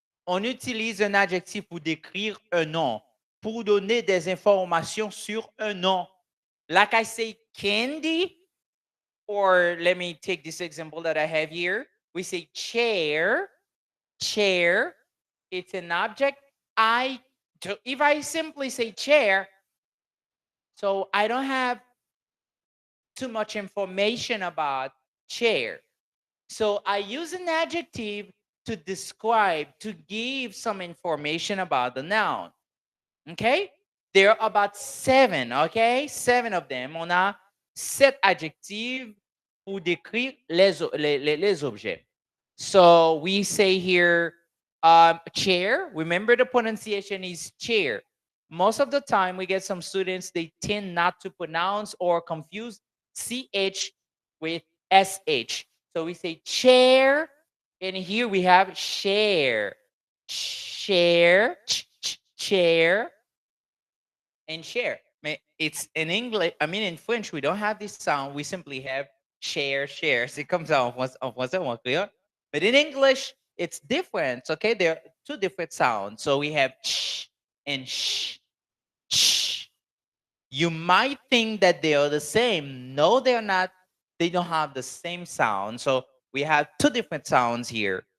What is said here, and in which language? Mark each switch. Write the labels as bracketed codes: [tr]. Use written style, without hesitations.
[fr] On utilise un adjectif pour décrire un nom, pour donner des informations sur un nom. [en] Like I say candy, or let me take this example that I have here. We say chair, chair. It's an object. If I simply say chair, so I don't have too much information about chair. So I use an adjective to describe, to give some information about the noun. Okay? There are about 7, okay? 7 of them. [fr] On a 7 adjectives pour décrire les objets. [en] So we say here, chair. Remember the pronunciation is chair. Most of the time, we get some students, they tend not to pronounce or confuse CH with SH. So we say chair, and here we have share. Share, chair, and share. It's in English, I mean, in French, we don't have this sound. We simply have share, share. [fr] C'est comme ça en français ou en créole. [en] But in English, it's different. Okay, there are 2 different sounds. So we have ch and sh. Ch. You might think that they are the same. No, they're not. They don't have the same sound. So we have 2 different sounds here.